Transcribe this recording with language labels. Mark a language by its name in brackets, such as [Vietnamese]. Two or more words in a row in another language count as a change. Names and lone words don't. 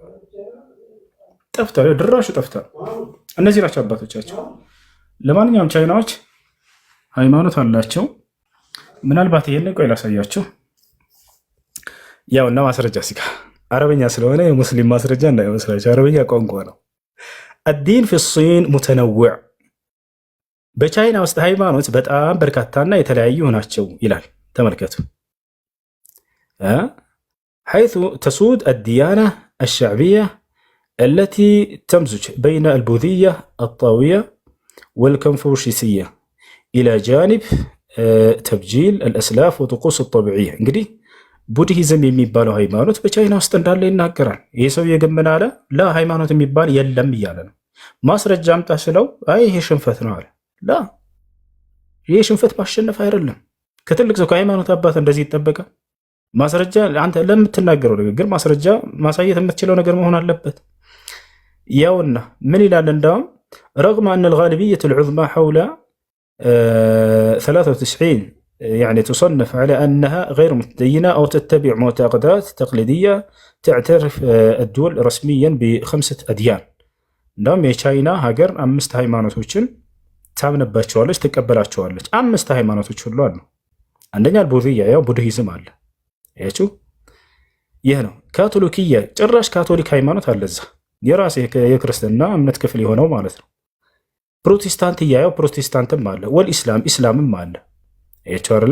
[Amharic] ጠፍታ ድራሹ ጠፍታ። እነዚህ ናቸው አባቶቻቸው። ለማንኛውም ቻይናዎች ሃይማኖት አላቸው። ምናልባት ይሄን ቆይ ላሳያቸው። ያው እና ማስረጃ ሲጋ አረበኛ ስለሆነ የሙስሊም ማስረጃ እንዳይመስላችሁ፣ አረበኛ ቋንቋ ነው። [Arabic] الدين في الصين متنوع። [Amharic] በቻይና ውስጥ ሃይማኖት በጣም በርካታና የተለያዩ ናቸው ይላል። ተመልከቱ። [Arabic] حيث تسود الديانة الشعبية التي تمزج بين البوذية الطاوية والكونفوشيسية إلى جانب تبجيل الأسلاف وطقوس الطبيعية። [Amharic] እንግዲህ ቡድሂዝም የሚባለው ሃይማኖት በቻይና ውስጥ እንዳለ ይናገራል። ይህ ሰው የገመና አለ ላ ሃይማኖት የሚባል የለም እያለ ነው። ማስረጃ አምጣ ስለው አይ ይሄ ሽንፈት ነው አለ። ላ ይሄ ሽንፈት ማሸነፍ አይደለም። ከትልቅ ሰው ከሃይማኖት አባት እንደዚህ ይጠበቃል። ማስረጃ አንተ ለምትናገረው ንግግር ማስረጃ ማሳየት የምትችለው ነገር መሆን አለበት። ያውና ምን ይላል እንዳውም [Arabic] رغم أن الغالبية العظمى حول 93 يعني تصنف على أنها غير متدينة أو تتبع معتقدات تقليدية تعترف الدول رسميا ب5 أديان. [Amharic] እንዳውም የቻይና ሀገር 5 ሃይማኖቶችን ታምንባቸዋለች፣ ትቀበላቸዋለች። 5 ሃይማኖቶች ሁሉ አሉ። አንደኛ ቡድሂያ ያው ቡድሂዝም አለ። ያችሁ ይህ ነው። ካቶሊክያ ጭራሽ ካቶሊክ ሃይማኖት አለ እዛ፣ የራስ የክርስትና እምነት ክፍል የሆነው ማለት ነው። ፕሮቴስታንትያ ያው ፕሮቴስታንትም አለ፣ ኢስላምም አለ። ያችሁ አይደለ?